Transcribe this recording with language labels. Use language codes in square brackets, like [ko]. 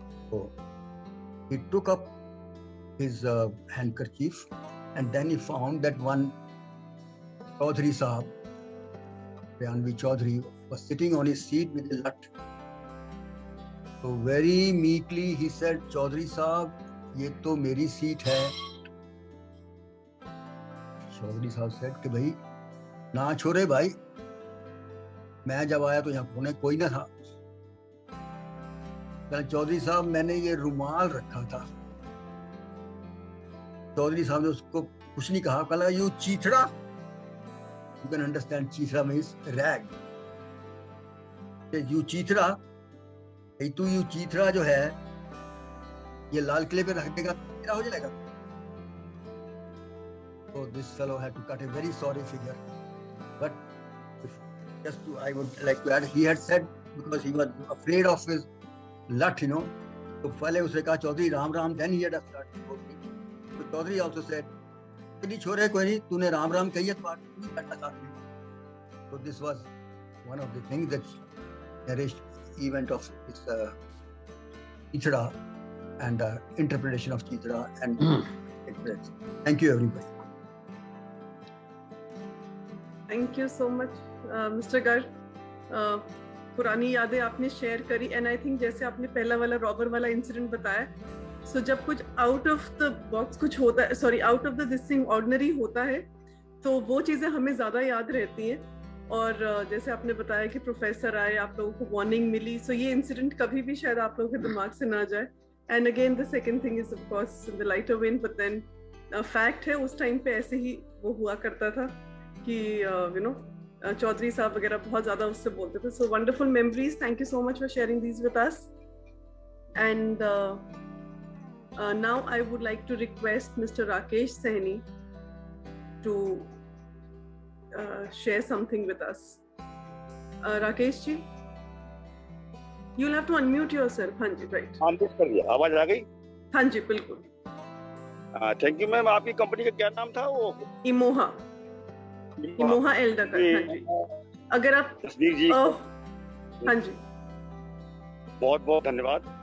[en] So he took up his handkerchief and then he found that one Chaudhary Sahab, Priyanvi Chaudhary, was sitting on his seat with a lut. So very meekly he said, "Chaudhary Sahab, [hi] ye to meri seat hai." [en] Chaudhary Sahab said [hi] कि भाई ना छोड़े भाई, मैं जब आया तो यहाँ कोने कोई ना था. चौधरी साहब मैंने ये रुमाल रखा था. चौधरी साहब ने उसको कुछ नहीं कहा, कहा you चीथड़ा. [en] You can understand चीथड़ा means rag. [hi] You चीथड़ा, तू यू चीथड़ा जो है ये लाल किले पे रख देगा क्या हो जाएगा. [en] So this fellow had to cut a very sorry figure. But I would like to add, he had said because he was afraid of his lut, [hi] तो पहले उसने कहा Chaudhary Ram Ram, [en] then he had started talking. So Chaudhary also said, [hi] "नहीं छोरे कोई नहीं, तूने राम राम कही है तो बात नहीं करना साथ में." [en] So this was one of the things that narrated event of this Chithada and interpretation of Chithada and Thank you everybody. Thank you so much, Mr. Garg. [hi] पुरानी यादें आपने शेयर करी [en] and I think [hi] जैसे आपने पहला वाला robber वाला incident बताया, सो जब कुछ [en] out of the box [hi] कुछ होता है, sorry out of the this thing ordinary होता है, तो वो चीज़ें हमें ज़्यादा याद रहती हैं। और जैसे आपने बताया कि प्रोफेसर आए, आप लोगों को वार्निंग मिली, सो ये इंसिडेंट कभी भी शायद आप लोगों के दिमाग से ना जाए। [en] and again the second thing is of course the lighter vein, [hi] but then fact है उस टाइम पे ऐसे ही वो हुआ करता था कि यू नो चौधरी साहब वगैरह बहुत ज़्यादा उससे बोलते थे। [en] So wonderful memories, thank you so much for sharing these with us. And now I would like to request Mr. Rakesh Sahni to share something with us. Rakesh ji, you'll have to unmute yourself. [hi] हाँ जी, right. Unmute कर दिया, आवाज आ गई? हाँ जी, बिल्कुल। [en] Thank you ma'am. [hi] आपकी company का क्या नाम था वो? इमोहा एल्डाकर। हाँ जी, अगर आप तस्वीर जी, हाँ जी, बहुत बहुत धन्यवाद।